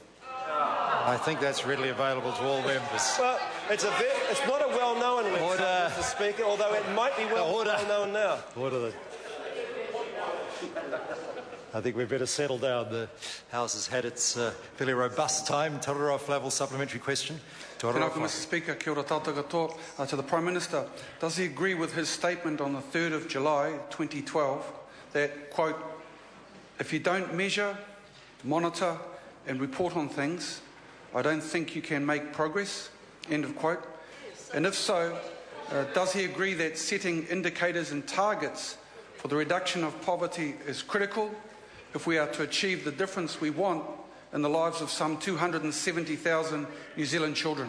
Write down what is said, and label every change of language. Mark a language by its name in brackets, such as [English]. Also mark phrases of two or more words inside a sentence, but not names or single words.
[English] I think that's readily available to all members. Well, it's not a well-known website, Order. Mr. Speaker, although it might be well-known now. Order. I think we'd better settle down. The House has had its fairly robust time. Te Raro Flavel, supplementary question. Te Raro [Māori] Tēnā koe, [English] Flavel. Mr. Speaker, [Māori] kia ora tātou katoa. [English] To the Prime Minister, does he agree with his statement on the 3rd of July 2012 that, quote, if you don't measure, monitor and report on things, I don't think you can make progress, end of quote. And if so, does he agree that setting indicators and targets for the reduction of poverty is critical if we are to achieve the difference we want in the lives of some 270,000 New Zealand children?